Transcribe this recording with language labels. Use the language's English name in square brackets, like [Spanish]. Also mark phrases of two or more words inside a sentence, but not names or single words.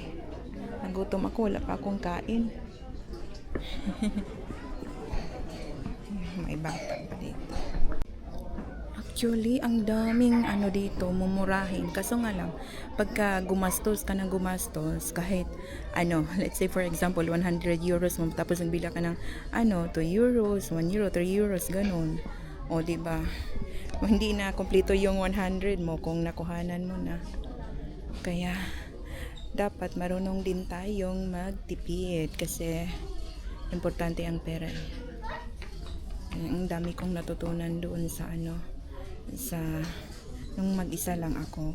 [Filipino] Nagutom ako, wala pa akong kain. May bata pa dito. Actually, ang daming ano dito, mumurahin. Kaso nga lang, pagka gumastos ka ng gumastos, kahit ano, [English] let's say for example, [Filipino] 100 euros mo, tapos nagbila ka ng ano, 2 euros, 1 euro, 3 euros, ganun. O, diba? Hindi na kompleto yung 100 mo kung nakuhanan mo na. Kaya dapat marunong din tayong magtipid kasi importante ang pera. Ang dami kong natutunan doon sa nung mag-isa lang ako.